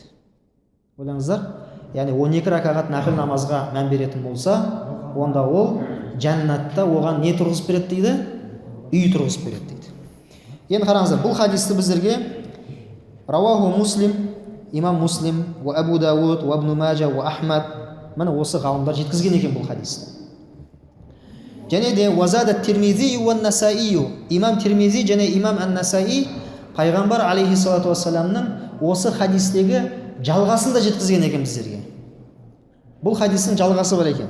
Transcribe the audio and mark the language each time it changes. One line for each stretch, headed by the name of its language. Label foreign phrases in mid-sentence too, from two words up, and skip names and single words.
Kazakh: Ойлаңыздар, яғни 12 ракағат нәпіл намазға мән беретін болса, онда ол жәннатта оған не тұрғызып береді дейді? Үй тұрғызып береді дейді. Енді қараңыздар, бұл хадисті біздерге
Arabic: رواه مسلم,
Kazakh: имам Муслим, ва Абу Дауд, ва Ибн Мажа, ва Ахмад, міне осы ғалымдар жеткізген екен бұл хадисті. Және де вазада Тирмизи ва Насаи, имам Тирмизи және имам Ан-Насаи пайғамбар алейхиссалату вассаламның осы хадистегі жалғасын да жеткізген екен біздерге. Бұл хадистің жалғасы бар екен.